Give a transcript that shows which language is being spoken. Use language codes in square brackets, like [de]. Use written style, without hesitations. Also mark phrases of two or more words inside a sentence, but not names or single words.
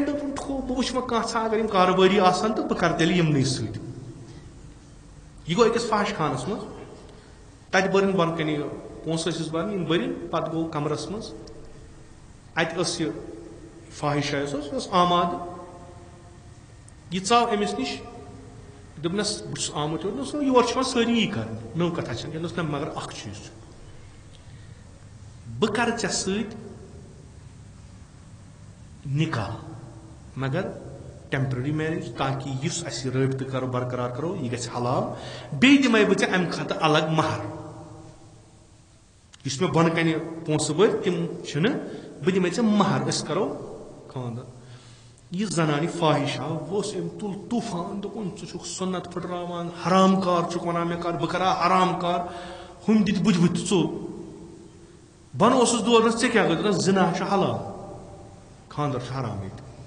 [ks] دوٚپُن ٹھوٗل بہٕ وٕچھِ وۄنۍ کانٛہہ اگر یِم کارٕبٲری آسن تہٕ بہٕ کرٕ تیٚلہِ یِمنٕے سۭتۍ یہِ گوٚو أکِس فاش خانس منٛز تتہِ بٔرٕنۍ بۄنہٕ کنہِ پونٛسہٕ ٲسِس برٕنۍ یِم بٔرِنۍ پتہٕ گوٚو کمرس منٛز اتہِ ٲس یہِ فاحشہ یۄس ٲس یہِ ٲس آماد یہِ ژاو أمِس نِش دوٚپنس بہٕ چھُس آمُت یور دوٚپنس یور چھِ یِوان سٲری یی کرٕنۍ نٔو کتھا چھنہٕ کینٛہہ دوٚپنس نہ مگر اکھ چیٖز چھُ بہٕ کرٕ ژےٚ سۭتۍ نکاح مگر [en] temporary marriage [ks] تاکہ اس اسی رابطہ کرو برقرار کرو یہ گژھِ حلال بیٚیہِ دِمے بہٕ ژےٚ امہِ خٲطرٕ الگ مہر یُس مےٚ بۄنہٕ کنہِ پونٛسہٕ وٲتۍ تِم چھِنہٕ بہٕ دِمے ژےٚ مہر أسۍ کرو خاندر یہ زنانہِ فاحِش آو بہٕ اوس أمۍ تُل طوٗفان دوٚپُن ژٕ چھُکھ سُنت پھٕٹراوان حرام کار چھُکھ ونان مےٚ کر بہٕ کرا حرام کار ہُم دِتۍ بُتھِ بُتھِ ژوٚل بۄنہٕ اوسُس دورنس ژےٚ کیٛاہ گوٚو دپُس زِنا چھُ حلال خاندر چھُ حرام ییٚتہِ